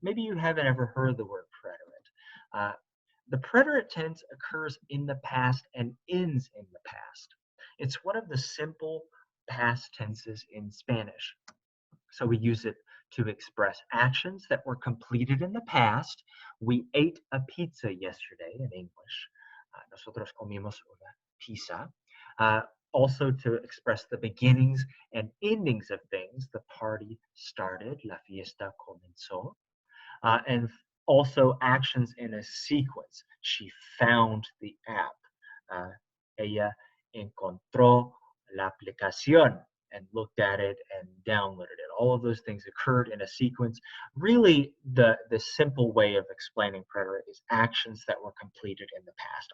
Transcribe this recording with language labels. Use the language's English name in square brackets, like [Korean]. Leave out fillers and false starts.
[English] Maybe you haven't ever heard the word preterite. The preterite tense occurs in the past and ends in the past. It's one of the simple past tenses in Spanish. So we use it to express actions that were completed in the past. We ate a pizza yesterday in English. [Spanish] Nosotros comimos una pizza. [English] Also to express the beginnings and endings of things. The party started, [Spanish] la fiesta comenzó. [English] And also actions in a sequence. She found the app. [Spanish] Ella encontró la aplicación [English] and looked at it and downloaded it. All of those things occurred in a sequence. Really, the simple way of explaining preterite is actions that were completed in the past.